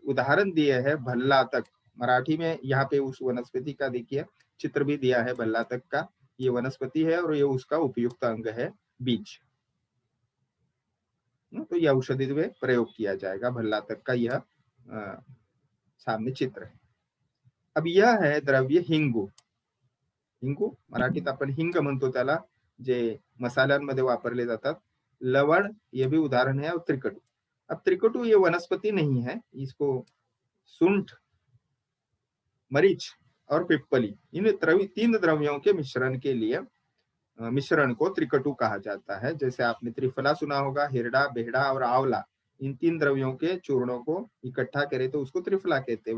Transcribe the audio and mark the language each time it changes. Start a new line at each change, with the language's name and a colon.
Hindi: उदाहरण दिए है भल्लातक, मराठी में यहाँ पे उस वनस्पति का देखिए चित्र भी दिया है भल्लातक का। ये वनस्पति है और ये उसका उपयुक्त अंग है बीज। तो यह औषधि में प्रयोग किया जाएगा भल्लातक का, यह सामने चित्र है। अब यह है द्रव्य हिंगू।
Marathi: हिंगू मराठीत आपण हिंग म्हणतो त्याला, जे मसाल्यांमध्ये वापरले जातात।
Hindi: लवण ये भी उदाहरण है, और त्रिकटु। अब त्रिकटु ये वनस्पति नहीं है, इसको सुंठ, मरीच और पिप्पली, इन तीन द्रव्यों के मिश्रण के लिए मिश्रण को त्रिकटु कहा जाता है। जैसे आपने त्रिफला सुना होगा, हिरडा, बेहड़ा और आंवला, इन तीन द्रव्यों के चूर्णों को इकट्ठा करे तो उसको त्रिफला कहते हैं।